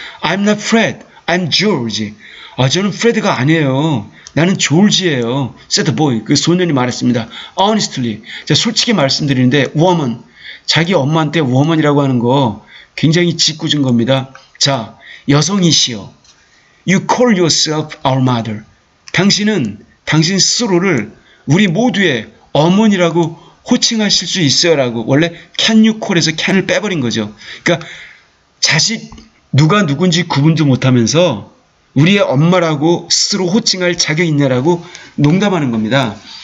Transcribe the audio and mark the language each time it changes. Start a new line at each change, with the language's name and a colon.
English: I'm not Fred, I'm George.
Korean: 저는 프레드가 아니에요. 나는 조지예요.
English: said the boy,
Korean: 그 소년이 말했습니다. Honestly, 자, 솔직히 말씀드리는데 woman, 자기 엄마한테 woman이라고 하는 거 굉장히 짓궂은 겁니다. 자, 여성이시여.
English: You call yourself our mother.
Korean: 당신은 당신 스스로를 우리 모두의 어머니라고 호칭하실 수 있어요라고. 원래
English: can you call
Korean: 에서 can을 빼버린 거죠. 그러니까 자식 누가 누군지 구분도 못하면서 우리의 엄마라고 스스로 호칭할 자격 있냐라고 농담하는 겁니다.